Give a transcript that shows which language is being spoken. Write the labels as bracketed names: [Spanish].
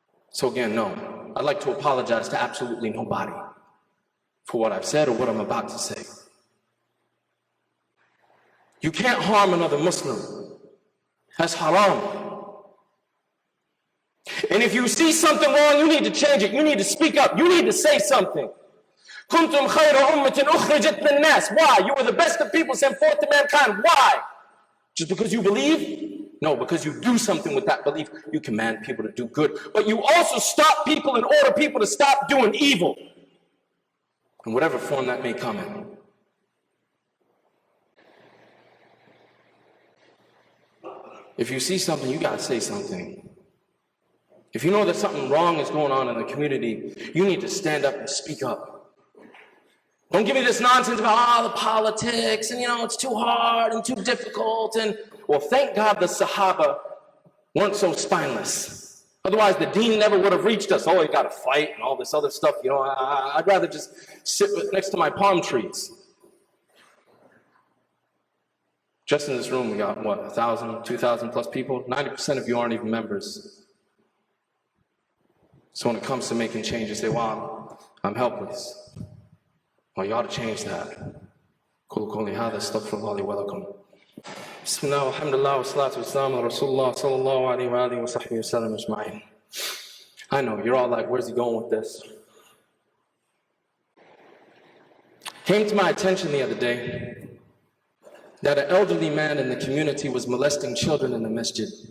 [English] So again, no. I'd like to apologize to absolutely nobody for what I've said or what I'm about to say. You can't harm another Muslim. That's haram. And if you see something wrong, you need to change it. You need to speak up. You need to say something. [Arabic] كنتم خير أمة أخرجت للناس. [English] Why? You were the best of people sent forth to mankind. Why? Just because you believe? No, because you do something with that belief. You command people to do good. But you also stop people and order people to stop doing evil. In whatever form that may come in. If you see something, you gotta say something. If you know that something wrong is going on in the community, you need to stand up and speak up. Don't give me this nonsense about the politics and it's too hard and too difficult. And well, thank God the Sahaba weren't so spineless. Otherwise, the deen never would have reached us. Oh, you got to fight and all this other stuff. I'd rather just sit next to my palm trees. Just in this room, we got, 1,000, 2,000 plus people? 90% of you aren't even members. So when it comes to making changes, say, wow, I'm helpless. Well, you ought to change that. [Arabic] قولوا هذا استغفر الله لي ولكم. بسم الله والحمد لله والصلاة والسلام على رسول الله صلى الله عليه وآله وصحبه وسلم أجمعين. [English] I know, you're all like, where's he going with this? Came to my attention the other day that an elderly man in the community was molesting children in the masjid.